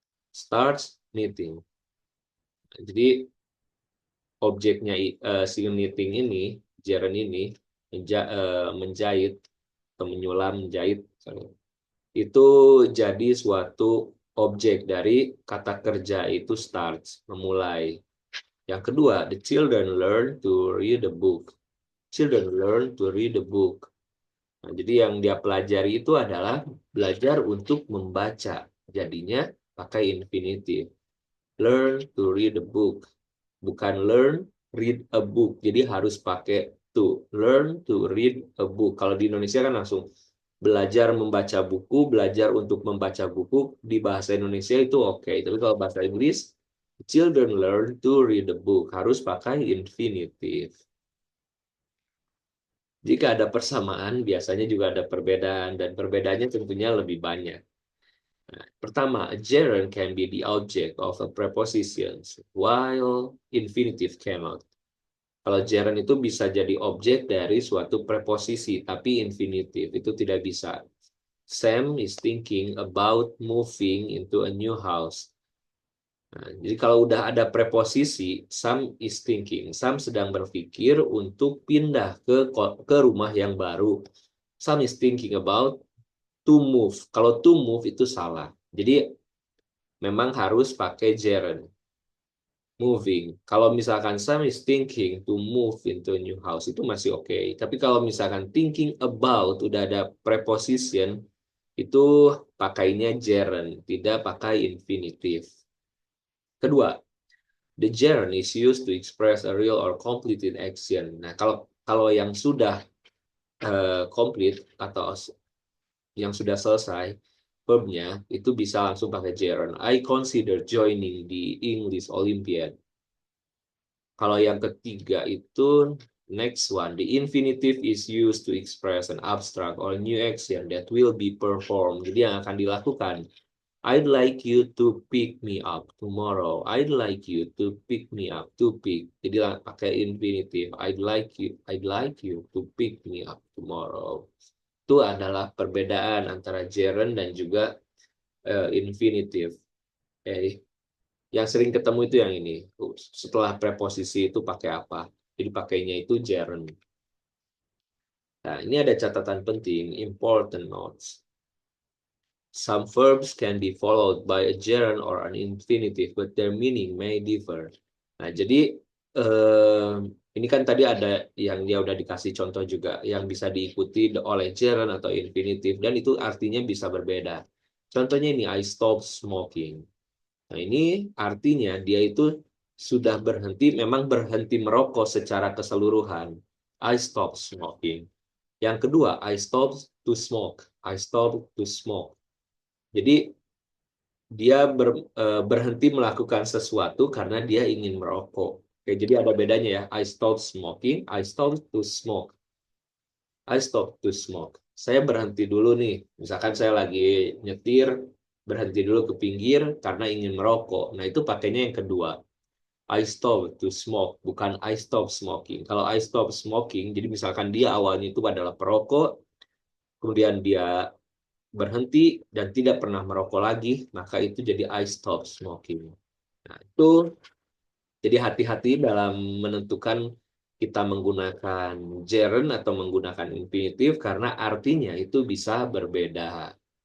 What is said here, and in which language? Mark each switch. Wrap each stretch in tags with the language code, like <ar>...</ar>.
<en>Starts knitting.</en> <id>Jadi objeknya si knitting ini, gerund ini menjahit atau menyulam, menjahit, itu jadi suatu objek dari kata kerja itu starts, memulai. Yang kedua,</id> <en>the children learn to read the book. Children learn to read the book.</en> <id>Nah, jadi yang dia pelajari itu adalah belajar untuk membaca. Jadinya pakai infinitive.</id> <en>Learn to read the book.</en> <id>bukan</id> <en>learn read a book.</en> <id>Jadi harus pakai</id> <en>to. Learn to read a book.</en> <id>Kalau di Indonesia kan langsung belajar membaca buku, belajar untuk membaca buku. Di bahasa Indonesia itu oke. Tapi kalau bahasa Inggris,</id> <en>children learn to read a book.</en> <id>Harus pakai infinitive. Jika ada persamaan, biasanya juga ada perbedaan, dan perbedaannya tentunya lebih banyak. Nah, pertama,</id> <en>a gerund can be the object of a preposition, while infinitive cannot.</en> <id>Kalau gerund itu bisa jadi objek dari suatu preposisi, tapi infinitive itu tidak bisa.</id> <en>Sam is thinking about moving into a new house.</en> <id>Nah, jadi kalau udah ada preposisi,</id> <en>Sam is thinking.</en> <id>Sam sedang berpikir untuk pindah ke rumah yang baru.</id> <en>Sam is thinking about to move.</en> <id>Kalau to move itu salah. Jadi memang harus pakai gerund. Moving. Kalau misalkan</id> <en>Sam is thinking to move into a new house,</en> <id>itu masih oke. Tapi kalau misalkan</id> <en>thinking about</en> <id>udah ada preposition, itu pakainya gerund, tidak pakai infinitive.</id> <en>Kedua, the gerund is used to express a real or completed action.</en> <id>Nah, kalau yang sudah complete atau yang sudah selesai, verbnya itu bisa langsung pakai gerund.</id> <en>I consider joining the English Olympiad.</en> <id>Kalau yang ketiga itu</id> <en>next one, the infinitive is used to express an abstract or new action that will be performed.</en> <id>Jadi yang akan dilakukan.</id> <en>I'd like you to pick me up tomorrow. I'd like you to pick me up. To pick.</en> <id>Jadi pakai infinitive.</id> <en>I'd like you to pick me up tomorrow.</en> <id>Itu adalah perbedaan antara gerund dan juga infinitive. Yang sering ketemu itu yang ini. Setelah preposisi itu pakai apa? Jadi pakainya itu gerund. Nah, ini ada catatan penting,</id> <en>important notes. Some verbs can be followed by a gerund or an infinitive, but their meaning may differ.</en> <id>Nah, jadi ini kan tadi ada yang dia udah dikasih contoh juga, yang bisa diikuti oleh gerund atau infinitive, dan itu artinya bisa berbeda. Contohnya ini,</id> <en>I stop smoking.</en> <id>Nah, ini artinya dia itu sudah berhenti, memang berhenti merokok secara keseluruhan.</id> <en>I stop smoking.</en> <id>Yang kedua,</id> <en>I stop to smoke. I stop to smoke.</en> <id>Jadi dia berhenti melakukan sesuatu karena dia ingin merokok. Oke, jadi ada bedanya ya.</id> <en>I stop smoking, I stop to smoke. I stop to smoke.</en> <id>Saya berhenti dulu nih. Misalkan saya lagi nyetir, berhenti dulu ke pinggir karena ingin merokok. Nah, itu pakainya yang kedua.</id> <en>I stop to smoke,</en> <id>bukan</id> <en>I stop smoking.</en> <id>Kalau</id> <en>I stop smoking,</en> <id>jadi misalkan dia awalnya itu adalah perokok, kemudian dia berhenti dan tidak pernah merokok lagi, maka itu jadi I stop smoking. Nah, itu jadi hati-hati dalam menentukan kita menggunakan gerund atau menggunakan infinitive karena artinya itu bisa berbeda.</id>